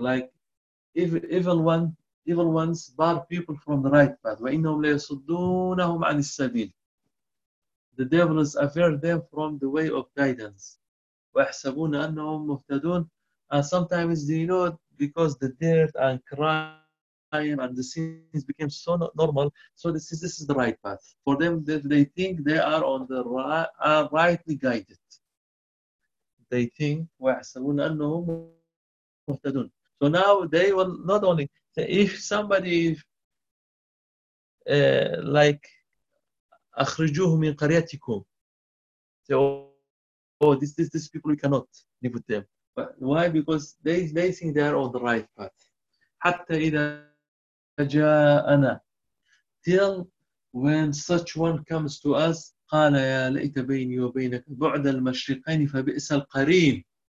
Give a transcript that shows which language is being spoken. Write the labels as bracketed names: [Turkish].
[English] Like evil ones bar people from the right path. [Arabic] وإنهم ليصدونهم عن السبيل. [English] The devil has averted them from the way of guidance. [Arabic] ويحسبون أنهم مهتدون. [English] And sometimes they know, because the dirt and crime and the sins became so normal, so this is the right path for them. They think they are on the right, are rightly guided. They think so. Now they will not only say, if somebody like [Arabic] أخرجوه من قريتكم, [English] say, oh, this people, we cannot live with them. But why? Because they think they are on the right path. [Arabic] حَتَّى إِذَا جَاءَنَا, [English] till when such one comes to us, [Arabic] قَالَ يَا لَيْتَ بَيْنِي وَبَيْنَكَ بُعْدَ الْمَشْرِقَيْنِ فَبِئْسَ الْقَرِينَ.